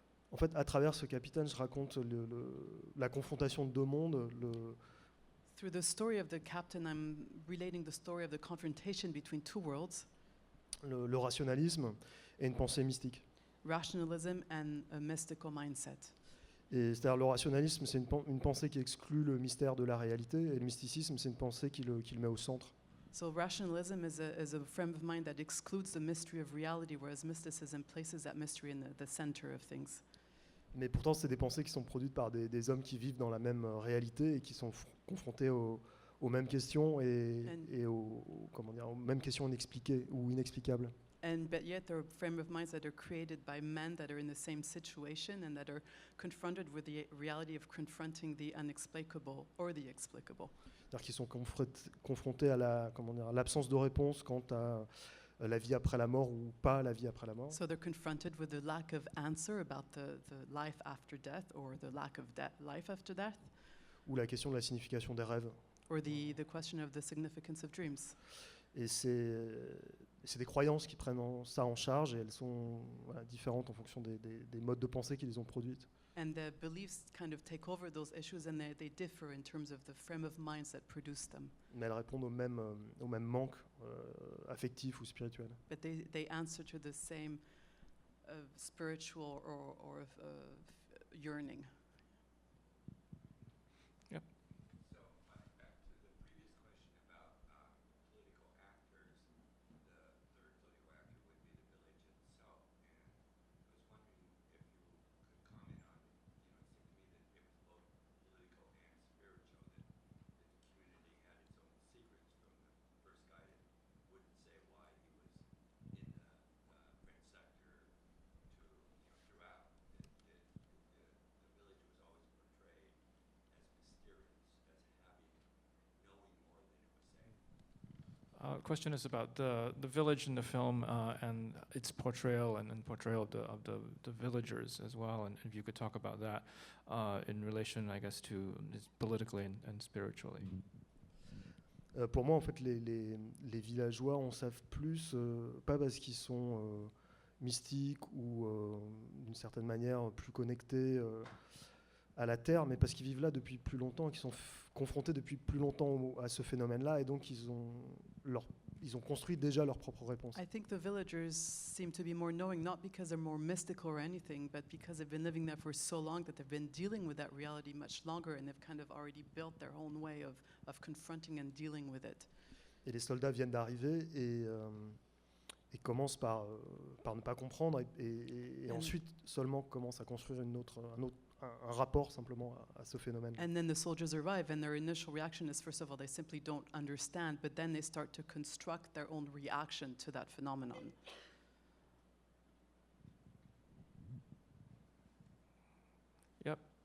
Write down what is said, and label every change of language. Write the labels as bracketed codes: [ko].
[fr] En fait, à travers ce capitaine, je raconte la confrontation de deux mondes. [en] Through the story of the captain, I'm relating the story of the confrontation between two worlds, [fr] Le rationalisme et une pensée mystique. [en] rationalism and a mystical mindset. [fr] Et c'est-à-dire le rationalisme, c'est une pensée qui exclut le mystère de la réalité, et le mysticisme, c'est une pensée qui le met au centre. [en] So rationalism is a frame of mind that excludes the mystery of reality, whereas mysticism places that mystery in the center of things. [fr] Mais pourtant, c'est des pensées qui sont produites par des hommes qui vivent dans la même réalité et qui sont confrontés aux mêmes questions et aux mêmes questions inexpliquées ou inexplicables. [en] But yet there are frame of minds that are created by men that are in the same situation and that are confronted with the reality of confronting the unexplicable or the explicable. [fr] C'est-à-dire qu'ils sont confrontés à l'absence de réponse quant à la vie après la mort ou pas la vie après la mort. [en] So they're confronted with the lack of answer about the life after death or the lack of life after death. [fr] Ou la question de la signification des rêves. [en] Or the question of the significance of dreams. [fr] Et c'est des croyances qui prennent ça en charge, et elles sont différentes en fonction des modes de pensée qui les ont produites. [en] And the beliefs kind of take over those issues, and they differ in terms of the frame of minds that produce them. [fr] Mais elles répondent au même manque affectif ou spirituel. [en] But they answer to the same spiritual or yearning. Question is about the village in the film and its portrayal and portrayal of the villagers as well, and if you could talk about that in relation, I guess, to politically and spiritually. [fr] Pour moi, en fait, les villageois en savent plus, pas parce qu'ils sont mystiques ou d'une certaine manière plus connectés à la terre, mais parce qu'ils vivent là depuis plus longtemps et qu'ils sont confrontés depuis plus longtemps à ce phénomène-là, et donc ils ont construit déjà leur propre réponse. [en] I think the villagers seem to be more knowing, not because they're more mystical or anything, but because they've been living there for so long that they've been dealing with that reality much longer, and they've kind of already built their own way of confronting and dealing with it. [fr] Et les soldats viennent d'arriver et commencent par ne pas comprendre et ensuite seulement commencent à construire un rapport simplement à ce phénomène. [en] And then the soldiers arrive, and their initial reaction is, first of all, they simply don't understand, but then they start to construct their own reaction to that phenomenon. Yep.